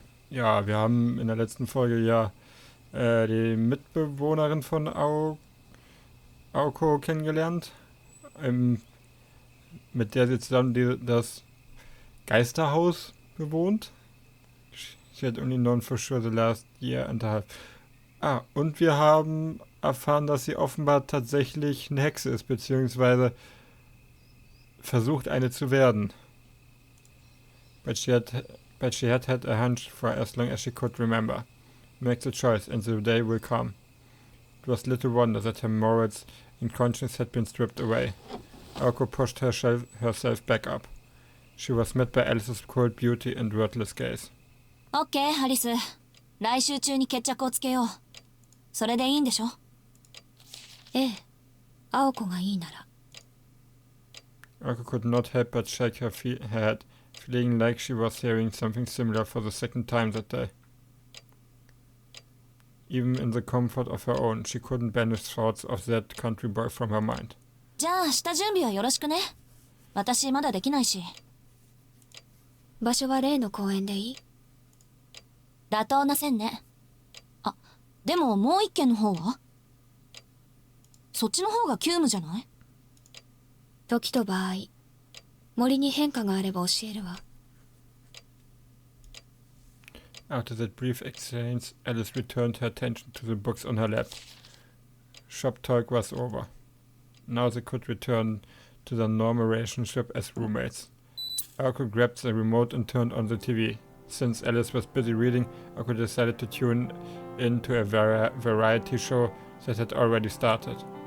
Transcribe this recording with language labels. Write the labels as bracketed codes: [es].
[de] Ja, wir haben in der letzten Folge die Mitbewohnerin von Aoko kennengelernt, mit der sie zusammen das Geisterhaus bewohnt. [en] She had only known for sure the last year and a half. [de] Und wir haben erfahren, dass sie offenbar tatsächlich eine Hexe ist, beziehungsweise versucht eine zu werden. [en] But she had had a hunch for as long as she could remember. Make the choice and the day will come. It was little wonder that her morals and conscience had been stripped away. Aoko pushed herself back up. She was met by Alice's cold beauty and wordless gaze. [ja] OK, アリス。来週中に決着をつけよう。それでいいんでしょ？ええ。青子がいいなら。 [en] Aoko could not help but shake her head, feeling like she was hearing something similar for the second time that day. Even in the comfort of her own, she couldn't banish thoughts of that country boy from her mind. [ja] じゃあ下準備はよろしくね。私まだできないし。場所は例の公園でいい？妥当な線ね。あ、でももう一軒の方は？そっちの方が急務じゃない？時と場合、森に変化があれば教えるわ。 [en] After that brief exchange, Alice returned her attention to the books on her lap. Shop talk was over. Now they could return to their normal relationship as roommates. Aoko grabbed the remote and turned on the TV. Since Alice was busy reading, Aoko decided to tune into a variety show that had already started.